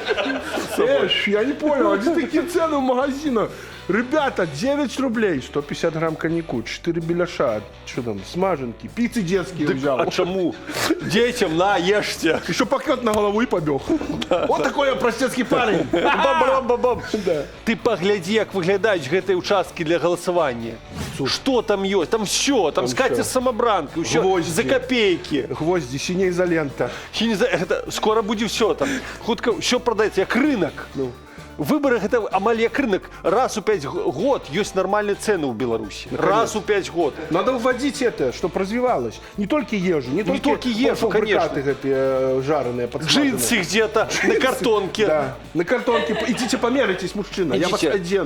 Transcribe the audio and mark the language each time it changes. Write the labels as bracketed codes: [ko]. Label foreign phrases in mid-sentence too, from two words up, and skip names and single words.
[ru] Я не понял, а где такие цены в магазинах? Ребята, 9 рублей, 150 грамм коньяку, 4 беляша, что там, смаженки, пиццы детские взял. А чему? Детям на, ешьте. Еще пакет на голову и побег. Вот такой я простецкий парень. Бам-бам-бам-бам. Ты погляди, [be] як выглядаюць гэтыя участкі [ru] для голосования. Что там есть? Там все. Там скатерть самобранка, еще за копейки. Гвозди, синяя изолента. Скоро будет все там. Хутка все продается, як рынок. [be] Выборы это амаль як рынок. [ru] Раз у 5 год есть нормальные цены в Беларуси. Раз у 5 год. Надо вводить это, чтобы развивалось. Не только ежу, не только ежу, конечно. Эти жареные, подсмаженные. Джинсы где-то на картонке. Да, на картонке. Идите померитесь, мужчина. Я вас одену.